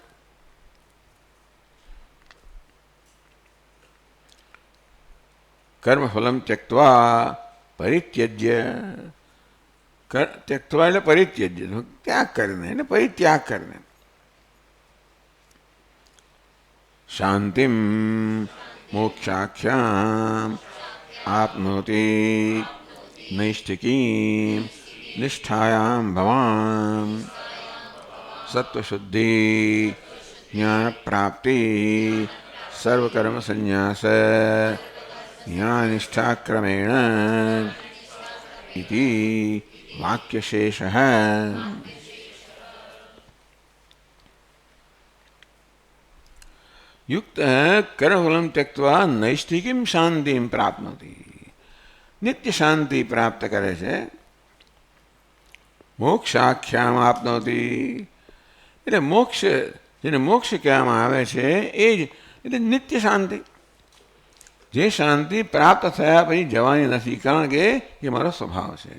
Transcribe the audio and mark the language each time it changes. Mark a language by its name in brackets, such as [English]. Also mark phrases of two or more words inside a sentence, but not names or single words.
[Sanskrit] कर्मफलं त्यक्त्वा परित्यज्य. [Gujarati] त्यक्त्वा એટલે પરિત્યજ્ય, ત્યાગ કરીને એટલે પરિત્યાગ કરીને. [Sanskrit] શાંતિમ મોક્ષાખ્યામ આપનોતિ નૈષ્ઠિકીમ નિષ્ઠાયામ ભવાન सत्वशुद्धि ज्ञान प्राप्ति सर्वकर्म संन्यास ज्ञानिष्ठा क्रमेण इति वाक्यशेषः। युक्त कर्मफलं त्यक्त्वा नैष्ठिकीं शांतिं प्राप्नोति। [Gujarati] નિત્ય શાંતિ પ્રાપ્ત કરે છે [Sanskrit] મોક્ષાખ્યામ આપનોતિ [Gujarati] એટલે મોક્ષ જેને મોક્ષ કહેવામાં આવે છે એ જ એટલે નિત્ય શાંતિ, જે શાંતિ પ્રાપ્ત થયા પછી જવાની નથી, કારણ કે એ મારો સ્વભાવ છે.